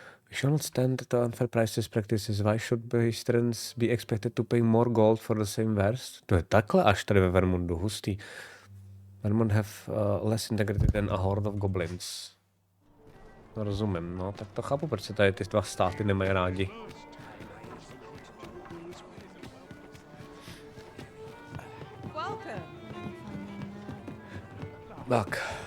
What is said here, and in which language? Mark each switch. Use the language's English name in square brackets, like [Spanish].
[English] We shall not stand to unfair prices practices. Why should Beasterns be expected to pay more gold for the same wares? [Czech] To je takhle až tady ve Vermundu, hustý. [English] Vermund have less integrity than a horde of goblins. [Czech] No, rozumím, no, tak to chápu, proč se tady ty dva státy nemají rádi. Tak.